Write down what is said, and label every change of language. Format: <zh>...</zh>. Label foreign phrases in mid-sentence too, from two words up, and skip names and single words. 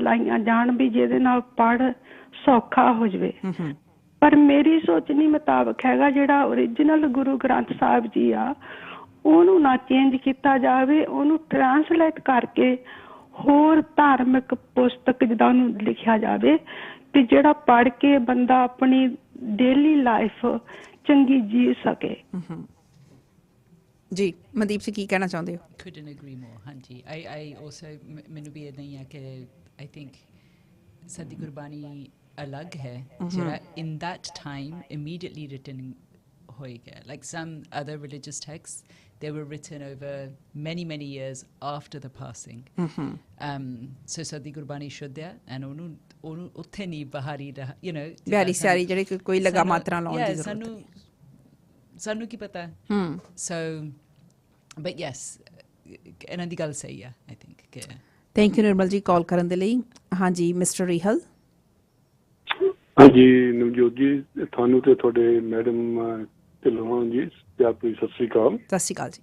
<pa>ਲਾਈਆਂ ਜਾਣ ਵੀ ਜਿਹਦੇ ਨਾਲ ਪੜ੍ਹ ਸੌਖਾ ਹੋ ਜਾਵੇ, ਪਰ ਮੇਰੀ ਸੋਚਣੀ ਮੁਤਾਬਕ ਹੈਗਾ ਜਿਹੜਾ ਓਰੀਜਨਲ ਗੁਰੂ ਗ੍ਰੰਥ ਸਾਹਿਬ ਜੀ ਆ ਉਹਨੂੰ ਨਾ ਚੇਂਜ ਕੀਤਾ ਜਾਵੇ, ਉਹਨੂੰ ਟਰਾਂਸਲੇਟ ਕਰਕੇ ਹੋਰ ਧਾਰਮਿਕ ਪੁਸਤਕ ਜਿੱਦਾਂ ਉਹਨੂੰ ਲਿਖਿਆ ਜਾਵੇ ਕਿ ਜਿਹੜਾ ਪੜ੍ਹ ਕੇ ਬੰਦਾ ਆਪਣੀ</pa> <en>daily life</en> <pa>ਚੰਗੀ ਜੀ ਸਕੇ। ਜੀ ਮਨਦੀਪ ਜੀ ਕੀ ਕਹਿਣਾ ਚਾਹੁੰਦੇ ਹੋ?</pa> <en>couldn't agree more।</en> <pa>ਹਾਂਜੀ</pa> <en>I also</en> <pa>ਮੈਨੂੰ ਵੀ ਇਦਾਂ ਹੀ ਆ ਕਿ</pa> <en>I think</en> <pa>ਸਾਡੀ ਗੁਰਬਾਣੀ ਅਲੱਗ ਹੈ ਜਿਹੜਾ</pa> <en>in that time immediately written</en> <pa>ਹੋਏਗਾ।</pa> <en>like some other religious texts they were written over many years after the passing।</en> <pa>so ਸਾਡੀ ਗੁਰਬਾਣੀ ਸ਼ੁੱਧ ਹੈ and ਉਹਨੂੰ ਉੱਥੇ ਨਹੀਂ ਬਹਾਰੀ ਰਹਾ,</pa> <en>you know</en> <pa>ਬਿਹਾਰੀ ਸਿਆਰੀ ਜਿਹੜੇ ਕੋਈ ਲਗਾ ਮਾਤਰਾ ਲਾਉਣ ਦੀ ਜ਼ਰੂਰਤ ਨਹੀਂ। ਸਾਨੂੰ ਕੀ ਪਤਾ।</pa> <en>so but yes</en> <pa>ਇਹਨਾਂ ਦੀ ਗੱਲ ਸਹੀ ਆ</pa> <en>I think</en> <pa>ਕਿ</pa> <en>thank you</en> <pa>ਨਿਰਮਲ ਜੀ ਕਾਲ ਕਰਨ ਦੇ ਲਈ। ਹਾਂਜੀ ਮਿਸਟਰ ਰਿਹਲ। ਹਾਂਜੀ ਨਵਜੋਤ ਜੀ, ਤੁਹਾਨੂੰ ਤੇ ਤੁਹਾਡੇ ਮੈਡਮ ਢਿੱਲੋਂ ਜੀ ਸਤਿ ਸ੍ਰੀ ਅਕਾਲ। ਸਤਿ ਸ਼੍ਰੀ ਅਕਾਲ ਜੀ।</pa>